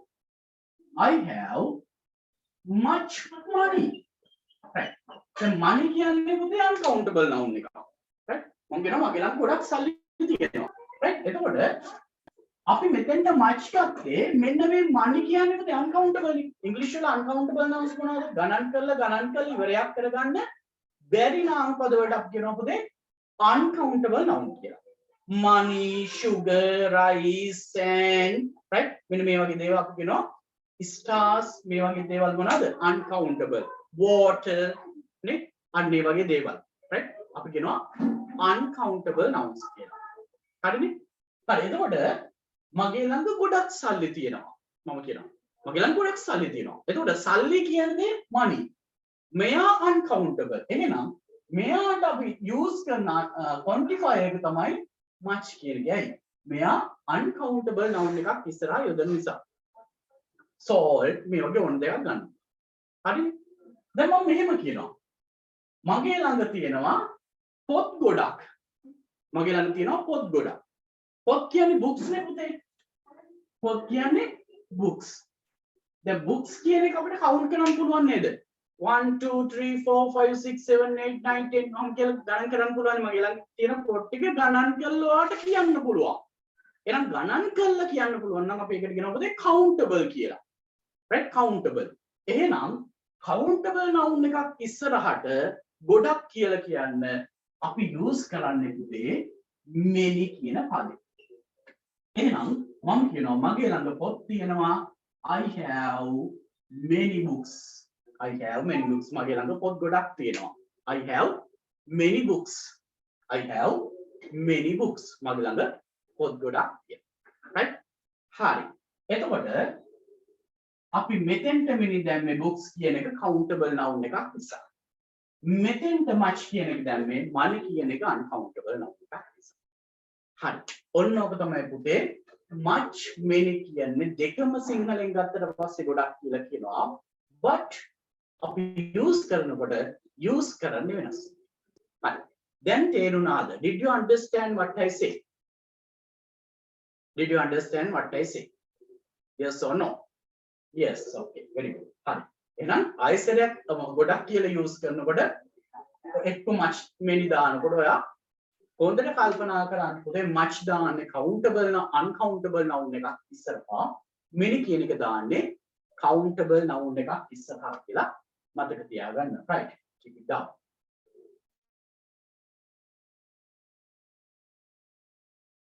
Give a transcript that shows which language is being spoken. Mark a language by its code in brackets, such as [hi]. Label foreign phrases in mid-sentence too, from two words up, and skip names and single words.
[en] much money right [si] දැන් money කියන්නේ පුතේ [en] uncountable noun [si] එකක් right මම කියනවා මගේ ළඟ ගොඩක් සල්ලි තියෙනවා right එතකොට අපි මෙතෙන්ට much ගත්තේ මෙන්න මේ money කියන්නේ පුතේ uncountable ඉංග්‍රීසි වල [en] uncountable nouns [si] මොනවද ගණන් කරලා ඉවරයක් කරගන්න බැරි නාම පද වලට අපි කියනවා පුතේ uncountable noun කියලා [en] money sugar rice sand right [si] මෙන්න මේ වගේ දේවල් අපි කියනවා stars මේ වගේ දේවල් මොනවාද [en] uncountable water [si] නේ අන්න ඒ වගේ දේවල් right අපි කියනවා [en] uncountable nouns [si] කියලා හරිනේ හරි එතකොට මගේ ළඟ ගොඩක් සල්ලි තියෙනවා මම කියනවා මගේ ළඟ ගොඩක් සල්ලි තියෙනවා එතකොට සල්ලි කියන්නේ money මෙයා uncountable එහෙනම් මෙයාට අපි use කරන quantifier එක තමයි much කියන එකයි මෙයා [en] uncountable noun [si] එකක් ඉස්සරහා යොදන නිසා salt මේ වගේ ඕන දෙයක් ගන්න හරි දැන් මම මෙහෙම කියනවා මගේ ළඟ තියෙනවා පොත් ගොඩක් මගේ ළඟ තියෙනවා පොත් ගොඩක් පොත් කියන්නේ books නේ පුතේ පොත් කියන්නේ books දැන් books කියන එක අපිට count කරන්න පුළුවන් නේද 1 2 3 4 5 6 7 8 9 10 මම කියලා ගණන් කරන්න පුළුවන් මගේ ළඟ තියෙන පොත් ටික ගණන් කරලා ඔයාලට කියන්න පුළුවන් එහෙනම් ගණන් කරලා කියන්න පුළුවන් නම් අපි ඒකට කියනවා පුතේ countable කියලා [en] right countable [si] එහෙනම් [en] countable noun [si] එකක් ඉස්සරහට ගොඩක් කියලා කියන්න අපි use කරන්නේ පුතේ many කියන පදේ එහෙනම් මම කියනවා මගේ ළඟ පොත් තියෙනවා [en] I have many books [si] මගේ ළඟ පොත් ගොඩක් තියෙනවා [en] I have many books [si] මගේ ළඟ පොත් ගොඩක් තියෙනවා right හරි එතකොට අපි මෙතෙන්ට මිනි දැම්මේ books කියන එක [en] countable noun [si] එකක් නිසා මෙතෙන්ට much කියන එක දැම්මේ money කියන එක [en] uncountable noun [si] එකක් නිසා හරි ඔන්න ඔක තමයි පුතේ [en] much many [si] කියන්නේ දෙකම සිංහලෙන් ගත්තට පස්සේ ගොඩක් කියලා කියනවා but අපි use කරනකොට use කරන්නේ වෙනස් හරි දැන් තේරුණාද [en] did you understand what I say yes or no yes okay very good [si] හරි එහෙනම් ආයසරයක් ගොඩක් කියලා use කරනකොට එක්ක [en] much many [si] දානකොට ඔයා හොඳට කල්පනා කරන්න පුතේ much දාන්නේ [en] countable uncountable noun [si] එකක් ඉස්සරහා many කියන එක දාන්නේ [en] countable noun [si] එකක් ඉස්සරහා කියලා මතක තියාගන්න [en] right keep it down